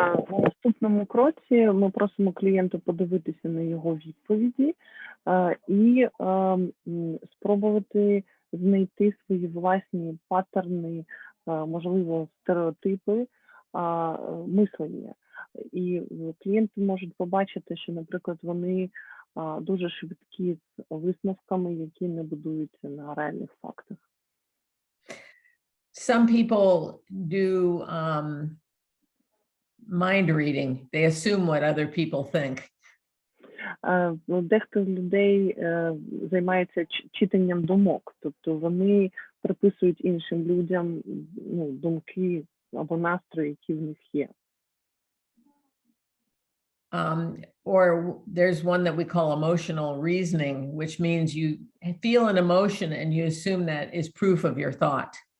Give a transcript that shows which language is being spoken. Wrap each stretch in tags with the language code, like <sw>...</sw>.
<uk>У наступному кроці ми просимо клієнта подивитися на його відповіді і спробувати знайти свої власні паттерни, можливо, стереотипи, мислення. І клієнти можуть побачити, що, наприклад, вони дуже швидкі з висновками, які не будуються на реальних фактах.</uk> <en>Some people do mind reading. They assume what other people think.</en> <uk>Дехто з людей займається читанням думок, тобто вони приписують іншим людям думки або настрої, які в них є.</uk> <en>Or there's one that we call emotional reasoning, which means you feel an emotion and you assume that is proof of your thought.</en>